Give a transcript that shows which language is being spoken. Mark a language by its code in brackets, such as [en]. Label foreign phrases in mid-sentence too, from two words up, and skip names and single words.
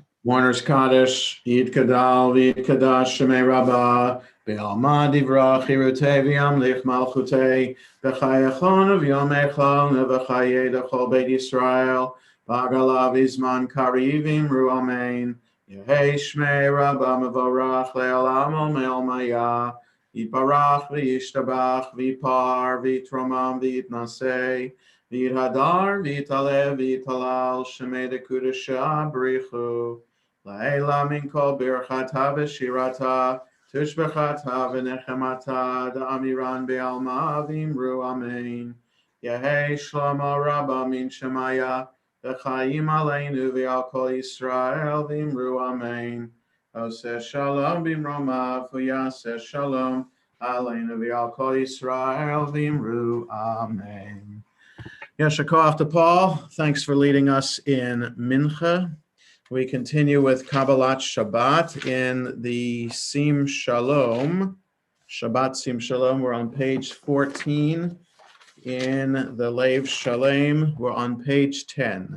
[en] Mourner's Kaddish, [arc] יתגדל ויתקדש שמה רבא בעלמא די ברא כרעותה וימליך מלכותה, בחייכון וביומיכון ובחיי דכל בית ישראל, בעגלא ובזמן קריב ואמרו אמן יהא שמה רבא מברך לעלם ולעלמי עלמיא יתברך וישתבח ויתפאר ויתרומם ויתנשא ויתהדר ויתעלה ויתהלל שמה דקדשא בריך הוא לעלא מן כל ברכתא ושירתא תשבחתא ונחמתא דאמירן בעלמא ואמרו אמן. יהא שלמא רבא מן שמיא וחיים עלינו ועל כל ישראל ואמרו אמן. [he] עושה שלום במרומיו ויעשה שלום עלינו ועל כל ישראל ואמרו אמן. יישר כוח [en] to Paul. Thanks for leading us in Mincha. We continue with Kabbalat Shabbat in the Sim Shalom. Shabbat Sim Shalom. We're on page 14. In the Lev Shalem, we're on page 10.